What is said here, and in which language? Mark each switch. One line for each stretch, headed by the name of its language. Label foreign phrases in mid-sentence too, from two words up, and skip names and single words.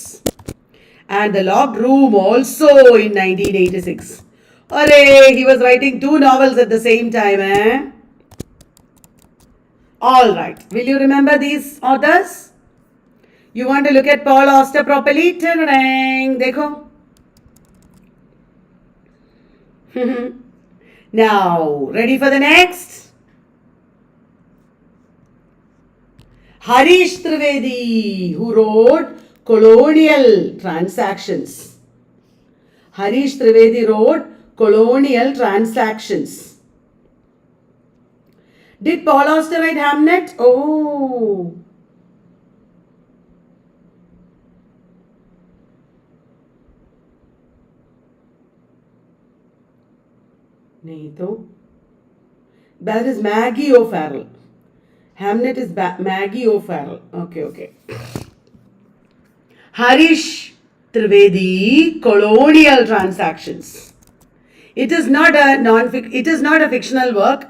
English: And The Locked Room also in 1986. Hooray! He was writing 2 novels at the same time, eh? Alright. Will you remember these authors? You want to look at Paul Oster properly? Ta-da-dang! Dekho. Now, ready for the next? Harish Trivedi, who wrote Colonial Transactions. Harish Trivedi wrote Colonial Transactions. Did Paul Oster write Hamlet? Oh.
Hindi: नहीं तो
English: that is Maggie O'Farrell. Hamlet is Maggie O'Farrell. Okay. Harish Trivedi, Colonial Transactions. It is not a fictional work.